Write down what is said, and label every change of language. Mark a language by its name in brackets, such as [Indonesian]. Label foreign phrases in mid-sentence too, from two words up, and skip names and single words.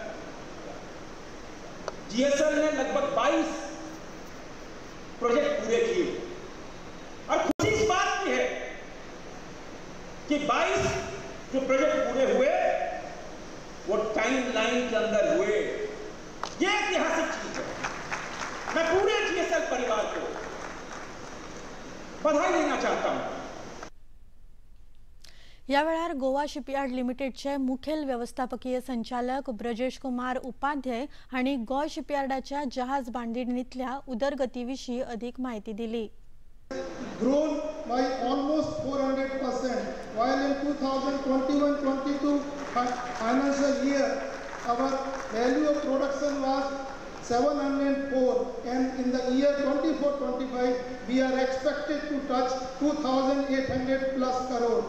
[Hindi] जीएसएल ने लगभग 22 प्रोजेक्ट पूरे किए और खुशी इस बात की है कि 22 जो प्रोजेक्ट पूरे हुए वो [English] time line [Hindi] के अंदर हुए। ये ऐतिहासिक चीज है। मैं पूरे जीएसएल परिवार को बधाई देना चाहता हूं। [Konkani] या वेळार गोवा शिपयार्ड लिमिटेडचे मुखेल व्यवस्थापकीय संचालक ब्रजेश कुमार उपाध्याय हांणी गोवा शिपयार्डाच्या जहाज बांधणीतल्या उदरगतीविशीं अधिक माहिती दिली। [English] Grown by almost 400%, while in 2021-22 financial year, our value of production was 704, and in the year 24-25, we are expected to touch 2,800 plus crore.